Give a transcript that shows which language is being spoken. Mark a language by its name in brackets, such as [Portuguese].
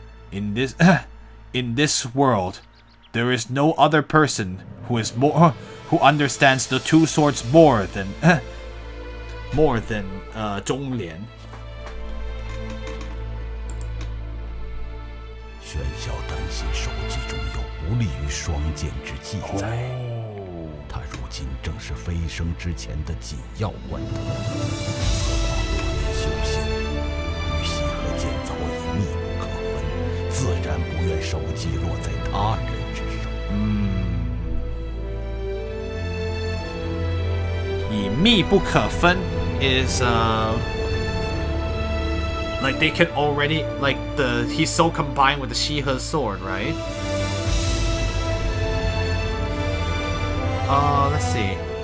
[English] In this world, there is no other person who understands the two swords more than 中莲。 [Chinese] 玄霄担心手记中有不利于双剑之记载。他如今正是飞升之前的紧要关头，何况多年修行，与西河剑早已密不可分，自然不愿手记落在他人之手。以密不可分 [English] is like they can already he's so combined with the Shihe sword, right? Let's see.